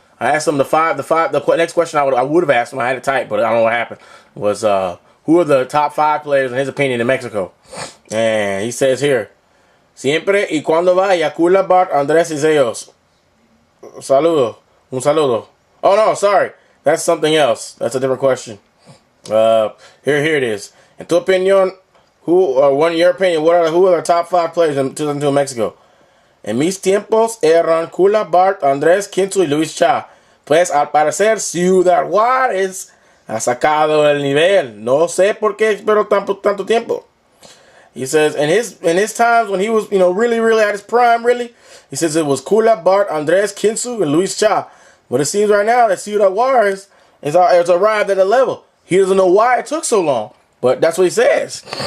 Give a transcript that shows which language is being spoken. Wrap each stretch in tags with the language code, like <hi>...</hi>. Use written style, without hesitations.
<en>I asked him the next question I would have asked him, I had it typed, but I don't know what happened, was, who are the top 5 players in his opinion in Mexico? And he says here,</en> <es>siempre y cuando vaya Kula, Bart, Andrés y ellos. Saludo. Un saludo.</es> <en>Oh no, sorry. That's something else. That's a different question. Here it is. In tu opinion, in your opinion, who are the top 5 players in 2002 in Mexico?</en> <es>En mis tiempos eran Kula, Bart, Andrés, Quinto y Luis Cha. Pues al parecer Ciudad Juárez ha sacado el nivel. No sé por qué esperó tanto tiempo.</es> <en>He says in his times when he was really at his prime, really, he says it was Kula, Bart, Andrés, Kinsu, and Luis Cha. But it seems right now that Ciudad Juárez has arrived at a level. He doesn't know why it took so long, but that's what he says.</en>